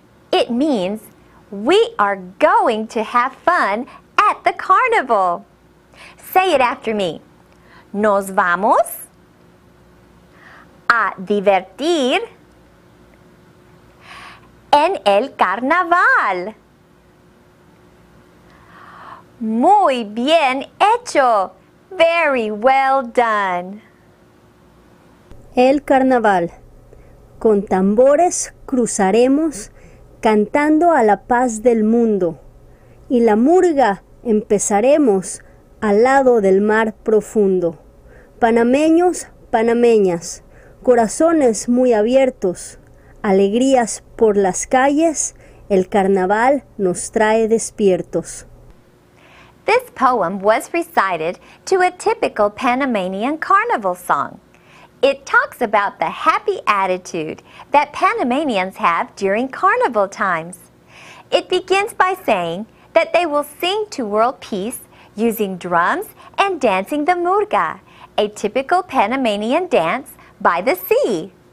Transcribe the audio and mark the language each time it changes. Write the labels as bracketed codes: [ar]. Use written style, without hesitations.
[en] It means we are going to have fun at the carnival. Say it after me. [es] Nos vamos a divertir en el carnaval. Muy bien hecho. [en] Very well done. [es] El carnaval. Con tambores cruzaremos cantando a la paz del mundo. Y la murga empezaremos al lado del mar profundo. Panameños, panameñas, corazones muy abiertos, alegrías por las calles, el carnaval nos trae despiertos. [en] This poem was recited to a typical Panamanian carnival song. It talks about the happy attitude that Panamanians have during carnival times. It begins by saying that they will sing to world peace using drums and dancing the murga, a typical Panamanian dance by the sea.